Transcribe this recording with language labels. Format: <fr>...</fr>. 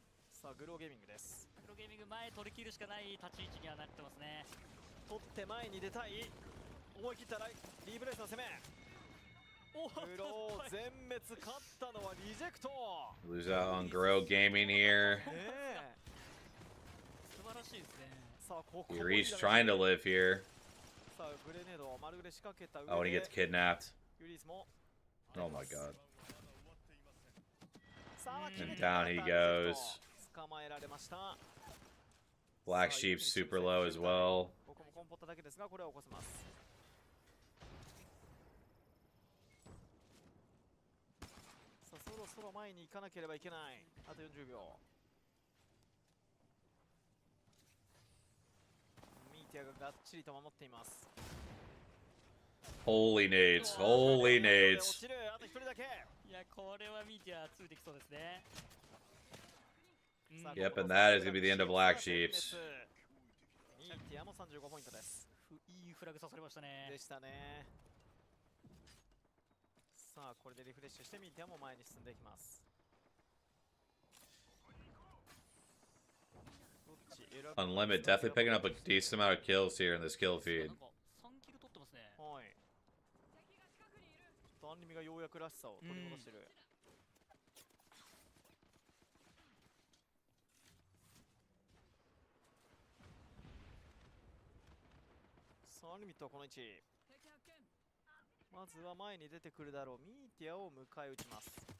<ja>さあグローゲーミングです。グローゲーミング前取り切るしかない立ち位置にはなってますね。取って前に出たい。思い切ったリーブレースの攻め。グロー全滅。勝ったのはリジェクト。</ja> <en>Lose out on Grow Gaming here.</en> <ja>素晴らしいですね。さあここ</ja> <en>Yuri's trying to live here.</en> <ja>さあグレネード丸グレ仕掛けた上で</ja> <en>Oh, and he gets kidnapped.</en> <ja>ユリースも</ja> <en>Oh my god.</en> <ja>さあ</ja> <en>And down he goes.</en> <ja>捕まえられました。</ja> <en>Black Sheep's super low as well.</en> <ja>ここもコンポっただけですが、これは起こせます。さあそろそろ前に行かなければいけない。あと40秒。ミーティアががっちりと守っています。</ja> <en>Holy nades. Holy</en> <ja>落</ja> <en>nades.</en> <ja>ちる。あと1人だけ。いや、これはミーティアついてきそうですね。さあ</ja> <en>Yep, and that is going to be the end of Black Sheep's.</en> <ja>ミーティアも35ポイントです。いいフラグ刺されましたね。でしたね。さあこれでリフレッシュしてミーティアも前に進んでいきます。どっち選ぶ？</ja> <en>Unlimited definitely picking up a decent amount of kills here in this kill feed.</en> <ja>なんか3キル取ってますね。はい。ちょっとアンリミがようやくらしさを取り戻してる。さあアンリミットはこの位置。まずは前に出てくるだろうミーティアを迎え撃ちます。</ja>